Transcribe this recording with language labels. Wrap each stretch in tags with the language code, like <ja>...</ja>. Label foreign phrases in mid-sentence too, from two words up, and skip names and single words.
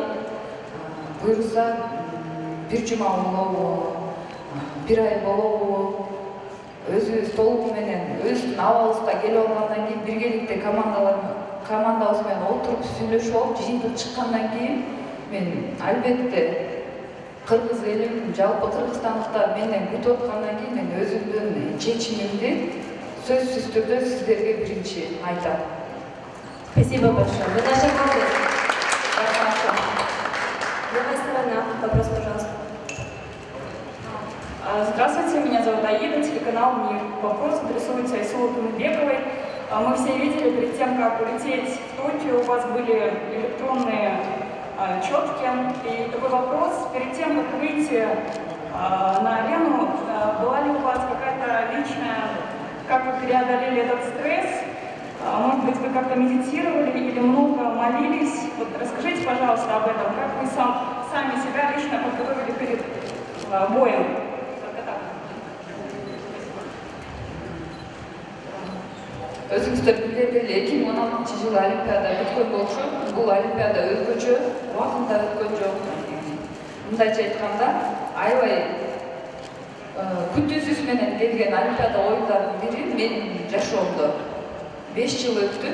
<ky>Буйрса бир жума болобу, бир ай болобу, өзүбүз толугу менен өздүн абалыбызга келип алгандан кийин биргеликте командабыз менен отуруп сүйлөшүп алып, жыйынтык чыккандан кийин мен албетте кыргыз элим, жалпы кыргызстандыктар менден күтүп аткандан кийин мен өзүмдүн чечимимди сөзсүз түрдө сиздерге биринчи айтам.</ky> <ru>Спасибо большое. Вы даже молодец. Другая сторона, вопрос, пожалуйста. Здравствуйте, меня зовут Аида, телеканал «Мир». Вопрос адресуется Айсулу Тумбековой. Мы все видели, перед тем, как улететь в Токио, у вас были электронные четки. И такой вопрос, перед тем, как выйти на арену, была ли у вас какая-то личная, как вы преодолели этот стресс? Может быть, вы как-то медитировали или много молились? Вот расскажите, пожалуйста, об этом. Как вы сами себя лично подготовили перед боем?</ru> <ky>Өзүңүздөр билгендей эле 2016-жылы Олимпиада өткөн болчу. Бул Олимпиада өзгөчө, убактында өткөн жок. Мындайча айтканда, аябай күтүүсүз менен келген Олимпиада оюндардын бири менин жашоомдо 5 жыл өттү.</ky>